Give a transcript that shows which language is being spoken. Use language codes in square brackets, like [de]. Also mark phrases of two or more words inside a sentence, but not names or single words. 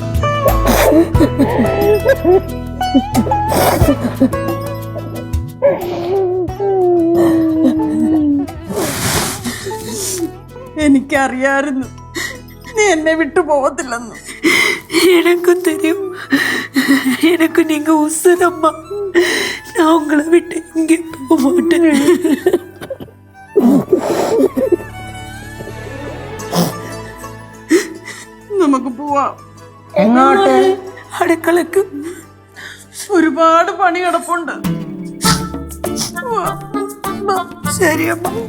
[ml] എനിക്കറിയായിരുന്നു നീ എന്നെ വിട്ടു പോകത്തില്ലെന്ന്. [ta] எனக்கும் தெரியும், எனக்கு நீங்க உசுரம்மா. நான் உங்களை விட்டு இங்கே போக மாட்டேன். [ml] നമുക്ക് പോവാം. എങ്ങോട്ട്? അടുക്കളക്ക്. ഒരുപാട് പണി കിടപ്പുണ്ട്. ശരി അമ്മ.